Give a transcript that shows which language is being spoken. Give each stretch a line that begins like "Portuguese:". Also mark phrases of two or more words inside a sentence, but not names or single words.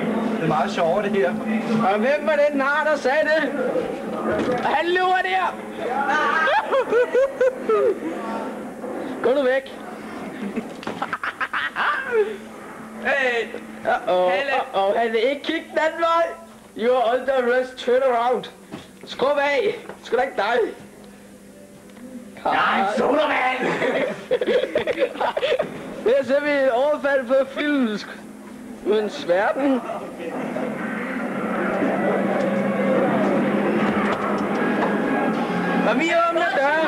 Danish: Det er meget sjovere, det her. Og hvem var den nar, der sagde det? Han lurer der! Gå nu væk. Hey! Han vil ikke kigge den anden vej.
English: You are under arrest, turn around.
Danish: Skub af. Sgu da ikke dig. Jeg er en sodavand! Her ser vi et overfald på film. Uden sværten. Og vi åbner døren.